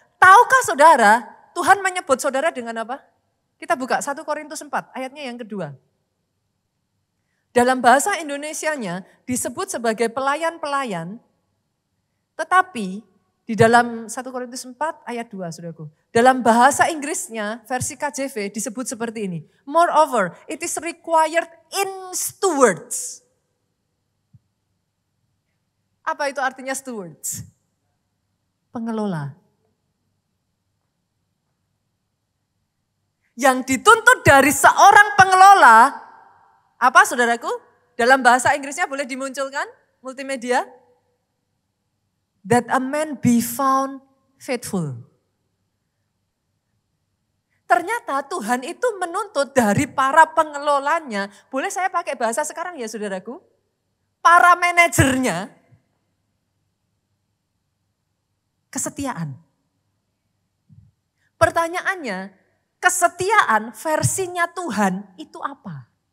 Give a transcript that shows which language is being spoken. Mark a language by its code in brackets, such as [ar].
[id] Tahukah saudara, Tuhan menyebut saudara dengan apa? Kita buka 1 Korintus 4 ayatnya yang kedua. Dalam bahasa Indonesianya disebut sebagai pelayan-pelayan. Tetapi di dalam 1 Korintus 4 ayat 2, saudaraku. Dalam bahasa Inggrisnya, versi KJV disebut seperti ini. [en] Moreover, it is required in stewards. [id] Apa itu artinya stewards? Pengelola. Yang dituntut dari seorang pengelola, apa saudaraku? Dalam bahasa Inggrisnya boleh dimunculkan multimedia? [en] That a man be found faithful. [id] Ternyata Tuhan itu menuntut dari para pengelolanya, boleh saya pakai bahasa sekarang ya saudaraku? Para manajernya, kesetiaan. Pertanyaannya, kesetiaan versinya Tuhan itu apa?